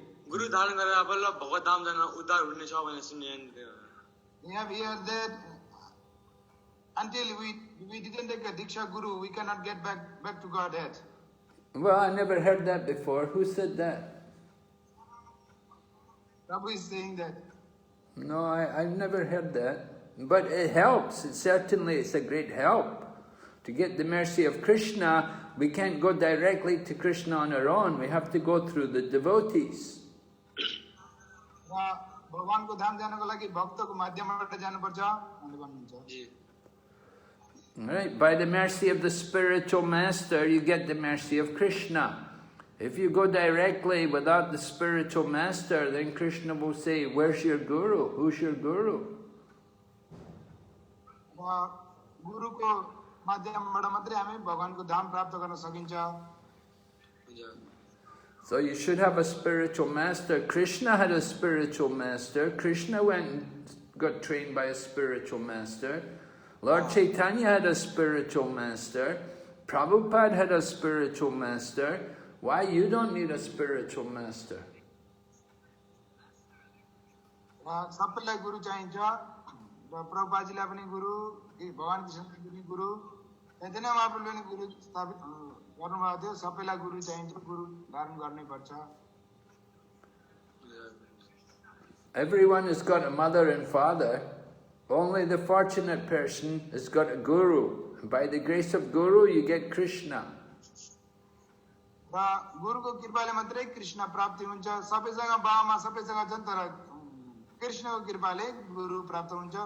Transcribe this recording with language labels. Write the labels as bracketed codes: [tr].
[ne] गुरु धारण गरेर बल्ल भगवत धाम जान उद्धार हुने छ भने सुन्ने। [en] We have heard that until we didn't take a diksha guru, we cannot get back to Godhead. Well, I never heard that before. Who said that? Prabhu is saying that. No, I've never heard that. But it helps. It's a great help. To get the mercy of Krishna, we can't go directly to Krishna on our own. We have to go through the devotees. [ne] भगवानको धाम जानको लागि भक्तको माध्यमबाट जानुपर्छ भन्ने भन्नुहुन्छ। [en] Right? By the mercy of the spiritual master, you get the mercy of Krishna. If you go directly without the spiritual master, then Krishna will say, "Where's your guru? Who's your guru?" [ne] गुरुको माध्यमबाट मात्रै हामी भगवानको धाम प्राप्त गर्न सकिन्छ। [en] So you should have a spiritual master. Krishna had a spiritual master. Krishna went and got trained by a spiritual master. Lord Chaitanya had a spiritual master. Prabhupada had a spiritual master. Why you don't need a spiritual master? [ne] सबैलाई गुरु चाहिन्छ। प्रभुपादजीलाई पनि गुरु, भगवान कृष्णले पनि गुरु, चैतन्य महाप्रभुले पनि गुरु स्थापित गर्नुभएको थियो। सबैलाई गुरु चाहिन्छ, गुरु धारण गर्नै पर्छ। [en] Everyone has got a mother and father. Only the fortunate person has got a guru. And by the grace of guru, you get Krishna. [ne] र गुरुको कृपाले मात्रै कृष्ण प्राप्ति हुन्छ। सबैसँग बाबामा सबैसँग छन्, तर कृष्णको कृपाले गुरु प्राप्त हुन्छ।